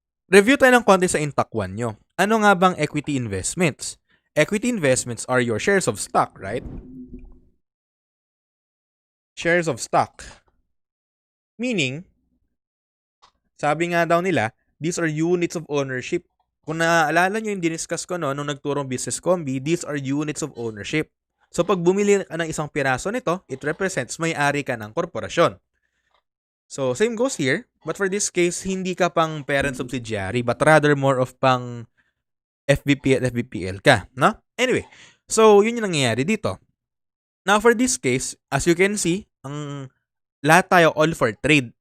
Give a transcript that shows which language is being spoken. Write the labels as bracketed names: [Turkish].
[Filipino] Review tayo ng konti sa Intact 1 nyo. Ano nga bang equity investments? [English] Equity investments are your shares of stock, right? Shares of stock. Meaning, [Filipino] sabi nga daw nila, [English] these are units of ownership. [Filipino] Kung naaalala nyo yung diniscuss ko nung nagturong business combi, [English] these are units of ownership. [Filipino] So pag bumili ka ng isang piraso nito, [English] it represents [Filipino] may-ari ka ng korporasyon. [English] So same goes here, but for this case, [Filipino] hindi ka pang parent subsidiary, [English] but rather more of pang FBP at FBPL ka, no? Anyway, so [Filipino] yun yung nangyayari dito. [English] Now for this case, as you can see, [Filipino] ang lahat tayo [English] all for trade.